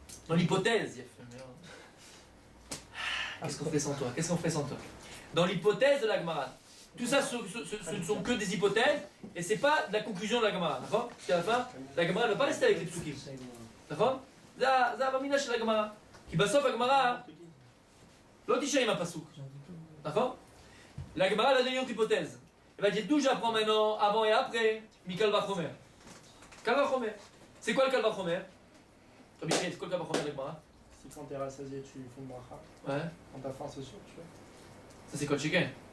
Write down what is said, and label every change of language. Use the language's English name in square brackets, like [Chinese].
[French] dans l'hypothèse. Qu'est-ce qu'on fait sans toi? Qu'est-ce qu'on fait sans toi? Dans l'hypothèse de la Gemara. Tout ça, ce ne sont que des hypothèses, et c'est pas la conclusion de la Gemara, d'accord? Parce qu'à la fin, la Gemara ne va pas rester avec les psukim, d'accord? C'est Avamina chez la Gemara. [Hebrew] Qui בסוף הגמרא לא תישאר עם הפסוק, נכון? [French] La Gemara elle a donné une autre hypothèse. Elle va dire d'où j'apprends maintenant, avant et après, Mikal Vachomer. Kal Vachomer. C'est quoi le Kal Vachomer? C'est quoi le Kal Vachomer de la Gemara? Si quand t'es rassasié, tu fais une bracha. Ouais. Quand t'as faim, c'est sûr, tu fais. Ça c'est quoi le chicken?